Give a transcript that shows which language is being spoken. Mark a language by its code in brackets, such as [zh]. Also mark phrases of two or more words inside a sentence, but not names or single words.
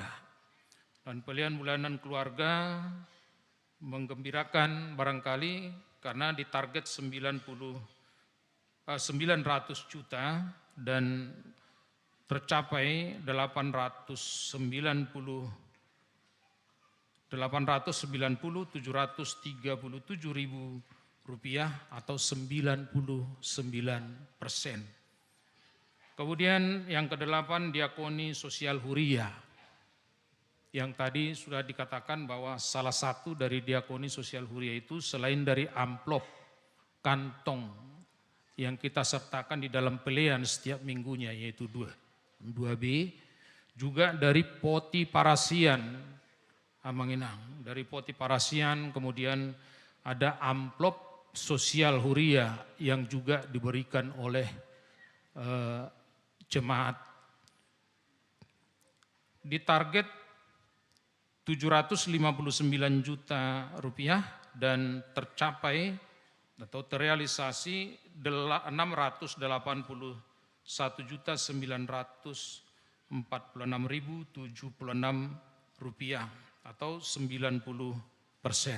[id] Dan pilihan bulanan keluarga menggembirakan barangkali karena ditarget 900 juta dan tercapai 890.737.000 rupiah atau 99%. Kemudian yang kedelapan, diakoni sosial huria. Yang tadi sudah dikatakan bahwa salah satu dari diakoni sosial huria itu selain dari amplop, kantong yang kita sertakan di dalam pelian setiap minggunya yaitu 2B, juga dari [bbc] poti parasian [id] Amanginang. Dari [bbc] poti parasian [id] kemudian ada amplop sosial huria yang juga diberikan oleh jemaat. Ditarget 759 juta rupiah dan tercapai atau terrealisasi 681.946.076 rupiah atau 90%.